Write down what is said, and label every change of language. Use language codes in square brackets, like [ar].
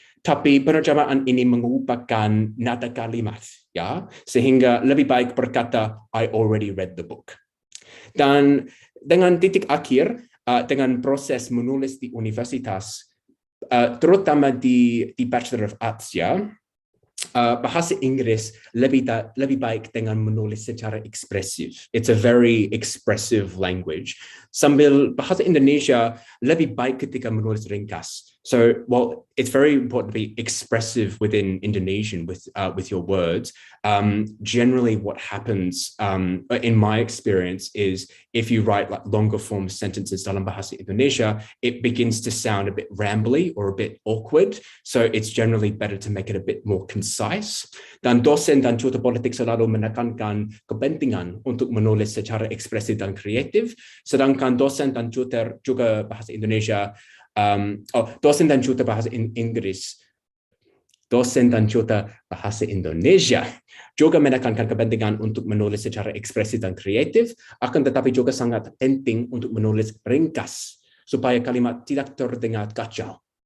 [id] Tapi penerjemahan ini mengubahkan nada kalimat, ya, sehingga lebih baik berkata [en] I already read the book. [id] Dan dengan titik akhir, dengan proses menulis di universitas, terutama di Bachelor of Arts, ya, bahasa Inggris lebih baik dengan menulis secara ekspresif. [en] It's a very expressive language. [id] Sambil bahasa Indonesia lebih baik ketika menulis ringkas. [en] So, while it's very important to be expressive within Indonesian with your words, generally what happens in my experience is if you write like longer form sentences [id] dalam bahasa Indonesia, [en] it begins to sound a bit rambly or a bit awkward. So it's generally better to make it a bit more concise. [id] Dan dosen dan tutor politik selalu menekankan kepentingan untuk menulis secara ekspresif dan kreatif, sedangkan dosen dan tutor juga bahasa Indonesia dosen dan tutor bahasa Inggris, dosen dan tutor bahasa Indonesia juga menekankan kepentingan untuk menulis secara ekspresif dan kreatif, akan tetapi juga sangat penting untuk menulis ringkas supaya kalimat tidak terdengar kacau.